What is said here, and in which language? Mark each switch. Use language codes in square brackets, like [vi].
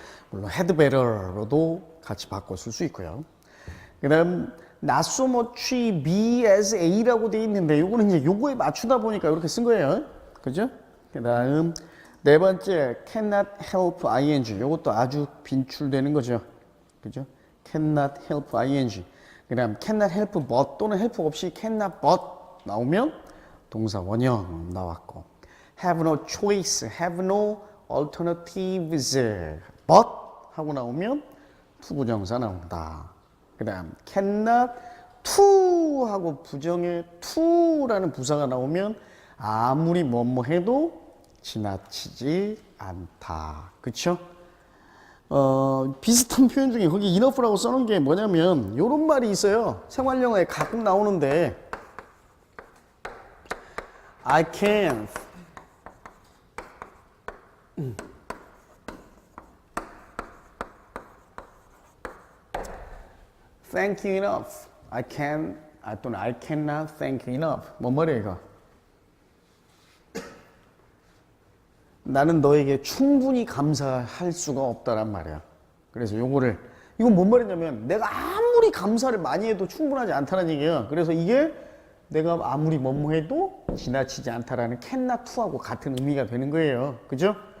[ko] 물론 had better로도 같이 바꿔 쓸 수 있고요. 그 다음 not so much B as A라고 돼 있는데 요거는 이제 요거에 맞추다 보니까 이렇게 쓴 거예요. 그죠? 그 다음 네 번째 cannot help ing 요것도 아주 빈출되는 거죠. 그죠? cannot help ing 그 다음 cannot help but 또는 help 없이 cannot but 나오면 동사 원형 나왔고 have no choice, have no alternatives but 하고 나오면 투부정사 나온다. 그 다음 cannot to 하고 부정에 to라는 부사가 나오면 아무리 뭐뭐 해도 지나치지 않다. 그쵸? 비슷한 표현 중에 거기 enough라고 써놓은 게 뭐냐면 이런 말이 있어요. 생활영어에 가끔 나오는데 [en] I can't thank you enough. 또는 I cannot thank you enough. [ko] 뭔 말이야 이거? 나는 너에게 충분히 감사할 수가 없다란 말이야. 그래서 이건 뭔 말이냐면 내가 아무리 감사를 많이 해도 충분하지 않다는 얘기야. 그래서 이게 내가 아무리 뭐뭐 해도 지나치지 않다라는 cannot to하고 같은 의미가 되는 거예요. 그죠?